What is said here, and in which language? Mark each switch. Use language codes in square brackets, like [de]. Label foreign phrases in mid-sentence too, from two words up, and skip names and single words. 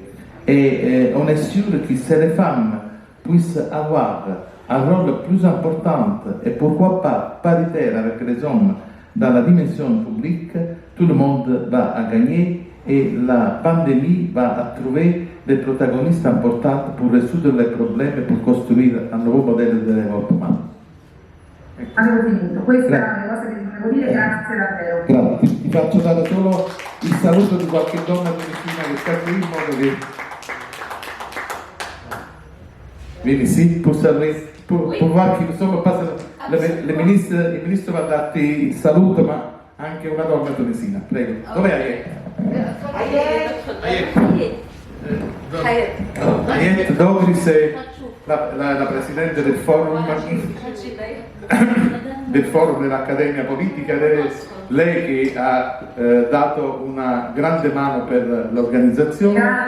[fr] Et on est sûr que si les femmes puissent avoir un rôle plus important et pourquoi pas paritaire avec les hommes dans la dimension publique, tout le monde va à gagner et la pandémie va trouver des protagonistes importants pour résoudre les problèmes et pour costruire un nouveau modèle de développement. [it] Avevo finito, questa è la cosa che volevo dire, grazie davvero. Grazie, ti faccio dare solo il saluto di qualche donna di vicino che sta qui in modo che... Vieni, sì, [fr] pour voir [it] che insomma passa il ministro va a darti il saluto, ma anche una donna tunisina, prego. Dov'è Ayet Dogris è la presidente del forum dell'Accademia Politica ed è lei che ha dato una grande mano per l'organizzazione.